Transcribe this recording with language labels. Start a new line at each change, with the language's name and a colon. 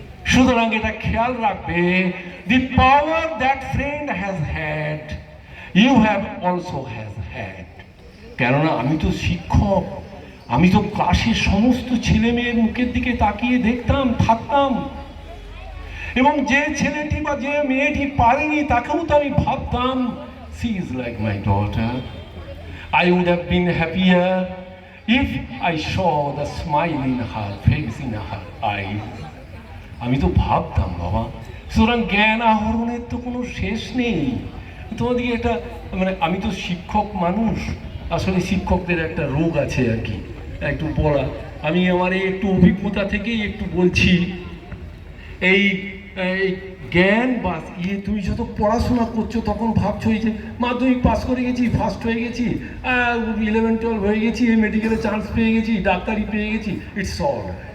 Bangla: সুতরাং এটা খেয়াল রাখবে,
English: The power that friend has had, you have also has had.
Bangla: কেননা আমি তো শিক্ষক, আমি তো ক্লাসের সমস্ত ছেলে মেয়ের মুখের দিকে তাকিয়ে দেখতাম, থাকতাম, এবং যে ছেলেটি বা যে মেয়েটি পারেনি তাকেও তো আমি ভাবতাম,
English: she is like my daughter. I would have been happier if I saw the smile in her face, in her eyes.
Bangla: আমি তো ভাবতাম বাবা, সুতরাং জ্ঞান আহরণের তো কোনো শেষ নেই। তোমাদেরকে এটা মানে আমি তো শিক্ষক মানুষ, আসলে শিক্ষকদের একটা রোগ আছে আর কি, একটু পড়া। আমি আমার এই একটু অভিজ্ঞতা থেকেই একটু বলছি। এই জ্ঞান বা তুমি যত পড়াশোনা করছো তখন ভাবছো এই যে মাধ্যমিক পাস করে গেছি, ফার্স্ট হয়ে গেছি, 11-12 হয়ে গেছি, মেডিকেলে চান্স পেয়ে গেছি, ডাক্তারি পেয়ে গেছি,
English: It's all.